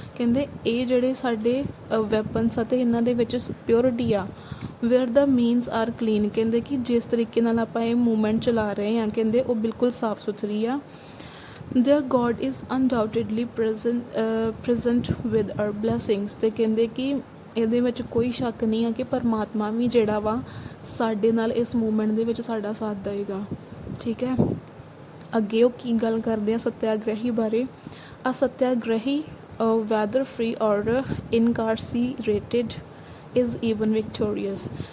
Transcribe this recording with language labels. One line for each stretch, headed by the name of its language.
Punjabi: ਕਹਿੰਦੇ ਇਹ ਜਿਹੜੇ ਸਾਡੇ ਵੈਪਨਸ ਆ ਅਤੇ ਇਹਨਾਂ ਦੇ ਵਿੱਚ ਪਿਓਰਿਟੀ ਆ।
English: Where the means are clean.
Punjabi: ਕਹਿੰਦੇ ਕਿ ਜਿਸ ਤਰੀਕੇ ਨਾਲ ਆਪਾਂ ਇਹ ਮੂਵਮੈਂਟ ਚਲਾ ਰਹੇ ਹਾਂ, ਕਹਿੰਦੇ ਉਹ ਬਿਲਕੁਲ ਸਾਫ਼ ਸੁਥਰੀ ਆ।
English: Their God is undoubtedly present with our blessings।
Punjabi: ਅਤੇ ਕਹਿੰਦੇ ਕਿ ਇਹਦੇ ਵਿੱਚ ਕੋਈ ਸ਼ੱਕ ਨਹੀਂ ਆ ਕਿ ਪਰਮਾਤਮਾ ਵੀ ਜਿਹੜਾ ਵਾ ਸਾਡੇ ਨਾਲ ਇਸ ਮੂਵਮੈਂਟ ਦੇ ਵਿੱਚ ਸਾਡਾ ਸਾਥ ਦੇਵੇਗਾ। ਠੀਕ ਹੈ। ਅੱਗੇ ਉਹ ਕੀ ਗੱਲ ਕਰਦੇ ਆ ਸੱਤਿਆਗ੍ਰਹੀ ਬਾਰੇ।
English: A satyagrahi whether free or incarcerated is even victorious.